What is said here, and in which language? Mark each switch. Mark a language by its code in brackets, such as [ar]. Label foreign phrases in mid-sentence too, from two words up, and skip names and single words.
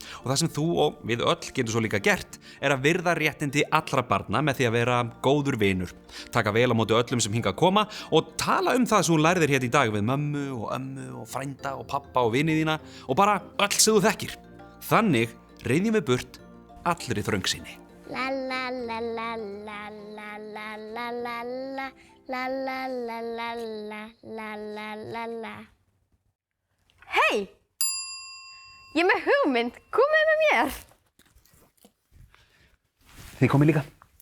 [is] Og það sem þú og við öll getum svo líka gert að virða réttindi allra barna með því að vera góður vinur. Taka vel á móti öllum sem hingað koma og tala það sem þú lærðir hér í dag við mömmu og ömmu og frænda og pappa og vini þína og bara öll sem þú þekkir. Þannig reiðjum við burt allri þröngsýni. La la la la la la la la la la la la la la la la la la. Hey! Ég er með hugmynd, komið með mér! Þið komið líka.